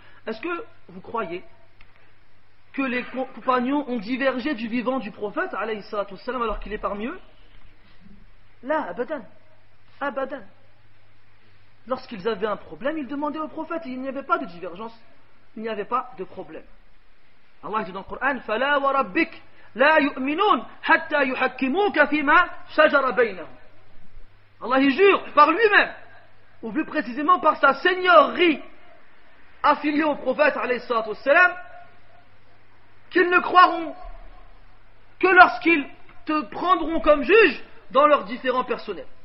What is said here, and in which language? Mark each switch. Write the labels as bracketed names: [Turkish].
[French] Est-ce que vous croyez que les compagnons ont divergé du vivant du prophète alayhi salam alors qu'il est parmi eux? Là, abadan. Abadan. Lorsqu'ils avaient un problème, ils demandaient au prophète et il n'y avait pas de divergence, il n'y avait pas de problème. Allah dit dans le Coran, [Arabic] فَلَا وَرَبِّكَ لَا يُؤْمِنُونَ حَتَّى يُحَكِّمُوكَ فِيمَا شَجَرَ بَيْنَهُمْ. [French] Allah y jure par lui-même, ou plus précisément par sa seigneurie affiliée au prophète alayhi salatu wassalam, qu'ils ne croiront que lorsqu'ils te prendront comme juge dans leurs différents personnels.